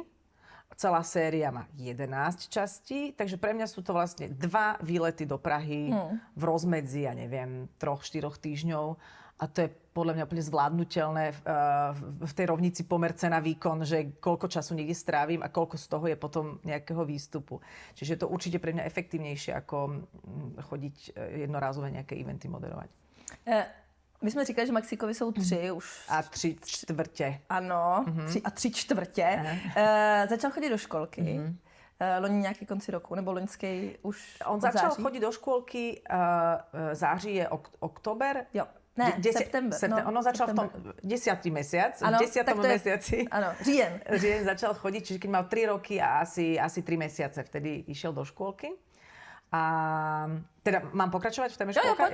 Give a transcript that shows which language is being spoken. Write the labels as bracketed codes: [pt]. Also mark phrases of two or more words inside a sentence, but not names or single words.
[sk] Celá séria má 11 častí, takže pre mňa sú to vlastne 2 výlety do Prahy v rozmedzi, 3-4 týždňov. A to je podľa mňa úplne zvládnutelné v tej rovnici pomer cena výkon, že koľko času niekde strávim a koľko z toho je potom nejakého výstupu. Čiže je to určite pre mňa efektívnejšie, ako chodiť jednorázové nejaké eventy moderovať. [cs] My jsme říkali, že Maxíkovi jsou 3 už. A 3/4. Ano, 3 a 3/4. Začal chodit do školky. Loni nějaký konci roku, nebo loňský už [sk] On začal chodiť do škôlky, září je október. [cs] Jo. Ne, september. [sk] Ono začal september. V tom 10. mesiac, [cs] ano, [sk] v 10. mesiaci. [cs] Ano, říjen. [sk] Říjen začal chodiť, čiže keď mal 3 roky a asi 3 mesiace, vtedy išiel do škôlky. A teda mám pokračovať v téme škôlka?